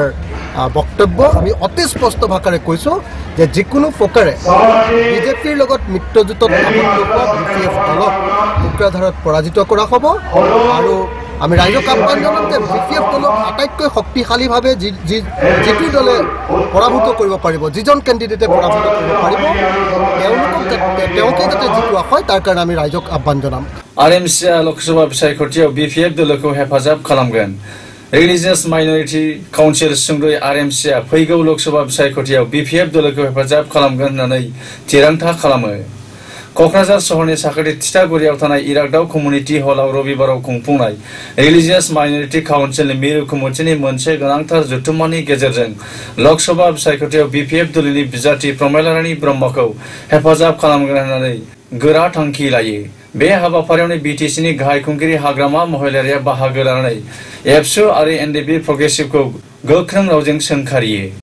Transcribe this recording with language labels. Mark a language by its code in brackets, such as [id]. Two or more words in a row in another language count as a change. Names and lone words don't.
[as] বক্তব্য আমি অতি স্পষ্ট ভাষাৰে কৈছো যে যিকোনো প্ৰকাৰে বিজেপিৰ লগত মিত্ৰজোঁটত আবদ্ধ হোৱা বিপিএফ দলক কোকৰাঝাৰত পৰাজিত কৰা হ'ব আৰু আমি ৰাইজক আহ্বান জনাম যে বিপিএফ দলক আটাইতকৈ শক্তিশালীভাৱে যিটো দলে পৰাভূত কৰিব পাৰিব যিজন কেণ্ডিডেটে পৰাভূত কৰিব পাৰিব তেওঁলোকে যাতে জিকোৱা হয় তাৰ কাৰণে আমি ৰাইজক আহ্বান জনাম [brx] आरएमसीआ लोकसभा बिसायख'थियाव बिपिएफ दोलोखौ हेफाजाब खालामगोन रिलिजियास माइनरिटी काउन्सिल सुंद'यै आरएमसीआ फैगौ लोकसभा बिसायख'थियाव बिपिएफ दोलोखौ हेफाजाब खालामगोन होननानै थिरांथा खालामो क'क्राझार सहरनि साखाथि थिथागुरियाव थानाय इरागदाव कमिउनिटि हलाव रबिबाराव खुंफुंनाय रिलिजियास माइनरिटी काउन्सिलनि मिरु कमिटिनि मोनसे गोनांथार जथुम्मानि गेजेरजों लोकसभा बिसायख'थियाव बिपिएफ दोलोनि बिजाथि प्रमिला ब्रह्मखौ हेफाजाब खालामगोन होननानै गोरा थांखि लायो बे हाबाफारियावनो बिटिसिनि गाहाय खुंगिरि हाग्रामा महिलारिया बाहागो लानानै एबसु आरो एनडिपि प्रग्रेसिभखौ गोख्रों रावजों सोंखारियो